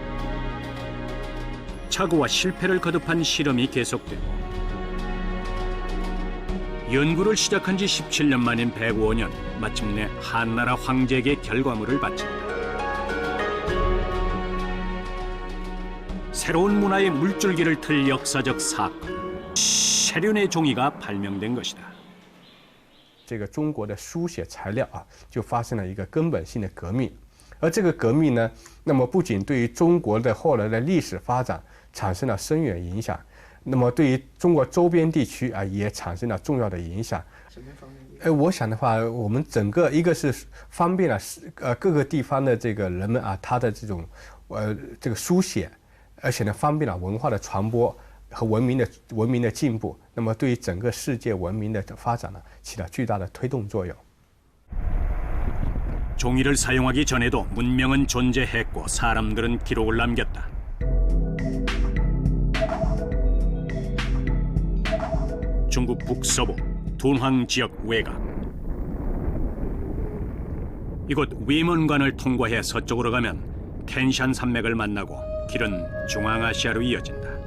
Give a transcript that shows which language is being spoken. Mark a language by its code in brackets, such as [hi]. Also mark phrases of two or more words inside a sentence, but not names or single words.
[ko] 착오와 실패를 거듭한 실험이 계속되고 연구를 시작한 지 17년 만인 105년 마침내 한나라 황제에게 결과물을 바친다. 새로운 문화의 물줄기를 틀 역사적 사건, 채륜의 종이가 발명된 것이다. [zh] 这个中国的书写材料啊，就发生了一个根本性的革命。而这个革命呢，那么不仅对于中国的后来的历史发展产生了深远影响，那么对于中国周边地区啊，也产生了重要的影响。什么方面？我想的话，我们整个一个是方便了各个地方的这个人们啊，他的这种这个书写，而且呢方便了文化的传播和文明的进步。那么对于整个世界文明的发展呢，起了巨大的推动作用。 [ko] 종이를 사용하기 전에도 문명은 존재했고 사람들은 기록을 남겼다. 중국 북서부 둔황 지역 외곽. 이곳 위먼관을 통과해 서쪽으로 가면 텐샨 산맥을 만나고 길은 중앙아시아로 이어진다.